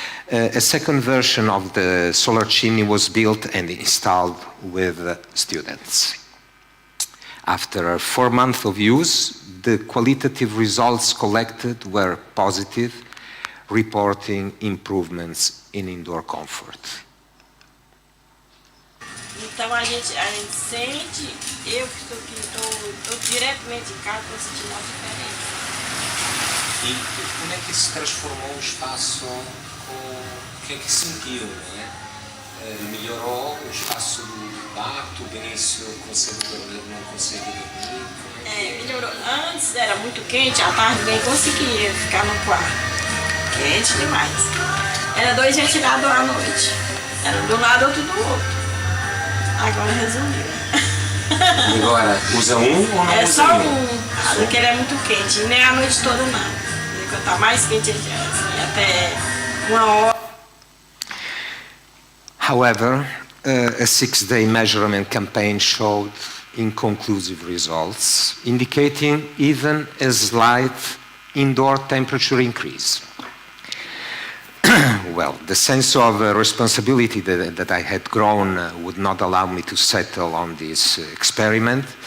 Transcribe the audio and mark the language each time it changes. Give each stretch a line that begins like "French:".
English: A second version of the solar chimney was built and installed with students. After 4 months of use, the qualitative results collected were positive, reporting improvements in indoor comfort.
Portuguese: Então a gente sente, eu que estou aqui, estou diretamente em casa, estou sentindo a diferença. E como é que se transformou o espaço? O que é que sentiu, né? Melhorou o espaço do quarto, o Benício consegue dormir, não consegue dormir? Melhorou. Antes era muito quente, à tarde ninguém conseguia ficar no quarto. Quente demais. Era 2 ventiladores à noite. Era de um lado, outro do outro. Agora resumiu. Agora, usa um ou não usa usa só um? Porque ele é muito quente, nem a noite toda não. Quando está mais quente, assim, até 1 hora.
English: However, a 6-day measurement campaign showed inconclusive results, indicating even a slight indoor temperature increase. Well, the sense of responsibility that I had grown would not allow me to settle on this experiment.